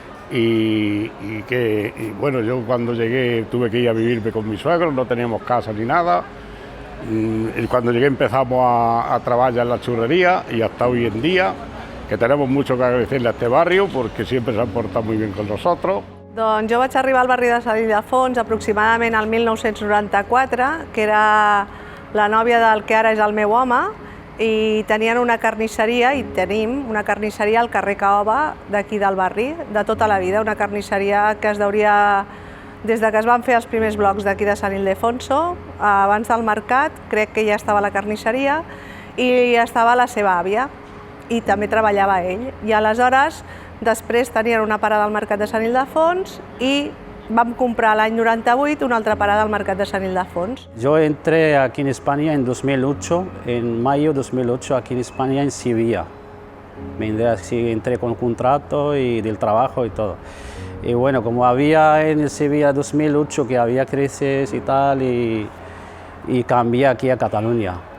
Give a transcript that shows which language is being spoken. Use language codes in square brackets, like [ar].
[es] Y bueno, yo cuando llegué tuve que ir a vivirme con mis suegros, no teníamos casa ni nada. Y cuando llegué empezamos a trabajar en la churrería y hasta hoy en día, que tenemos mucho que agradecerle a este barrio porque siempre se han portado muy bien con nosotros. [ca] Doncs jo vaig arribar al barri de Sant Ildefons aproximadament al 1994, que era la nòvia del que ara és el meu home, i tenien una carnisseria, i tenim una carnisseria al carrer Caoba d'aquí del barri, de tota la vida, una carnisseria que es deuria, des de que es van fer els primers blocs d'aquí de Sant Ildefonso, abans del mercat, crec que ja estava la carnisseria, i estava la seva àvia, i també treballava ell. I aleshores, després tenien una parada al mercat de Sant Ildefons i vam comprar l'any 98 una altra parada al mercat de Sant Ildefons. [es] Yo entré aquí en España en 2008, en mayo de 2008 aquí en España en Sevilla. Entré con contrato y del trabajo y todo. Y bueno, como había en Sevilla 2008 que había crisis y tal, y cambié aquí a Cataluña.